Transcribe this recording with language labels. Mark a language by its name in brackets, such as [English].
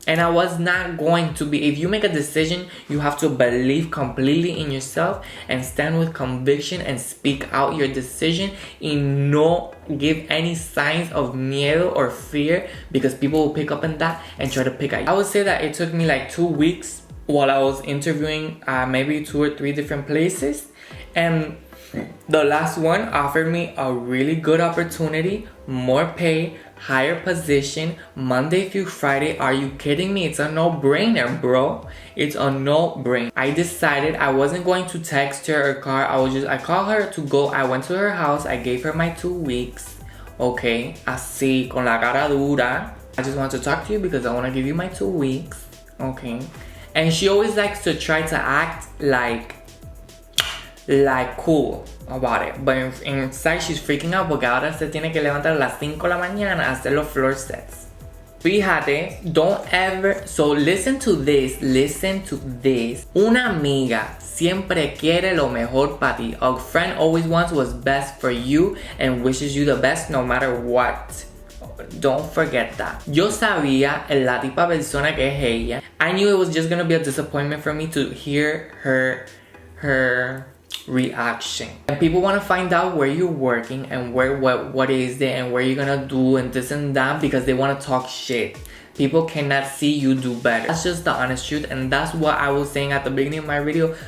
[English] And I was not going to be, if you make a decision, you have to believe completely in yourself and stand with conviction and speak out your decision and no give any signs of miedo or fear, because people will pick up on that and try to pick at you. I would say that it took me like 2 weeks while I was interviewing maybe 2 or 3 different places, and the last one offered me a really good opportunity, more pay, higher position, Monday through Friday. Are you kidding me? It's a no-brainer, bro. It's a no-brainer. I decided I wasn't going to text her or call. I called her to go. I went to her house. I gave her my 2 weeks. [Spanish] Okay, así, con la cara dura. [English] I just want to talk to you because I want to give you my 2 weeks. Okay. And she always likes to try to act like cool about it, but inside she's freaking out [Spanish] porque ahora se tiene que levantar a las 5 de la mañana a hacer [English] los floor sets. [Spanish] Fíjate, [English] so listen to this. [Spanish] Una amiga siempre quiere lo mejor para ti. [English] A friend always wants what's best for you and wishes you the best no matter what. Don't forget that. [Spanish] Yo sabía la tipa persona que es ella. [English] I knew it was just gonna be a disappointment for me to hear her reaction. And people want to find out where you're working and what is it and where you're gonna do and this and that, because they want to talk shit. People cannot see you do better. That's just the honest truth, and that's what I was saying at the beginning of my video.